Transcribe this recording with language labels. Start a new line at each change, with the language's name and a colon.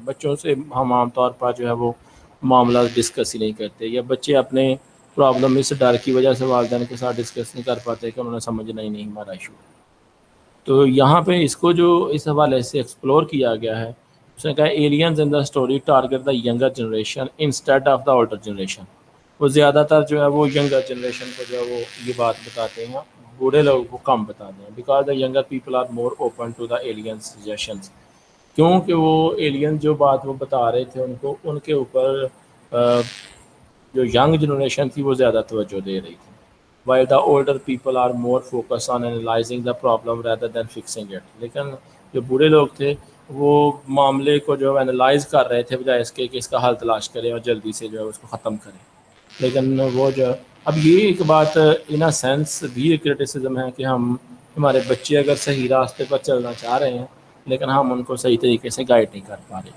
Urdu: بچوں سے ہم عام طور پر جو ہے وہ معاملات ڈسکس ہی نہیں کرتے، یا بچے اپنے پرابلم اس ڈر کی وجہ سے والدین کے ساتھ ڈسکس نہیں کر پاتے کہ انہوں نے سمجھنا ہی نہیں ہمارا ایشو. تو یہاں پہ اس کو جو اس حوالے سے ایکسپلور کیا گیا ہے، اس نے کہا
English: Aliens in the story target the younger generation instead of the older generation.
Urdu: وہ زیادہ تر جو ہے وہ ینگر جنریشن کو جو ہے وہ یہ بات بتاتے ہیں، بوڑھے لوگوں کو کم بتاتے ہیں.
English: Because the younger people are more open to the alien suggestions.
Urdu: کیونکہ وہ ایلین جو بات وہ بتا رہے تھے ان کے اوپر جو ینگ جنریشن تھی وہ زیادہ توجہ دے رہی تھی.
English: while the older people are more focused on analyzing the problem rather than fixing it.
Urdu: لیکن جو بوڑھے لوگ تھے وہ معاملے کو جو انالائز کر رہے تھے بجائے اس کے کہ اس کا حل تلاش کریں اور جلدی سے جو ہے اس کو ختم کریں. لیکن وہ جو اب یہ ایک بات
English: in a sense
Urdu: بھی ایک کرٹیسزم ہے کہ ہمارے بچے اگر صحیح راستے پر چلنا چاہ رہے ہیں لیکن ہم ان کو صحیح طریقے سے گائیڈ نہیں کر پا رہے.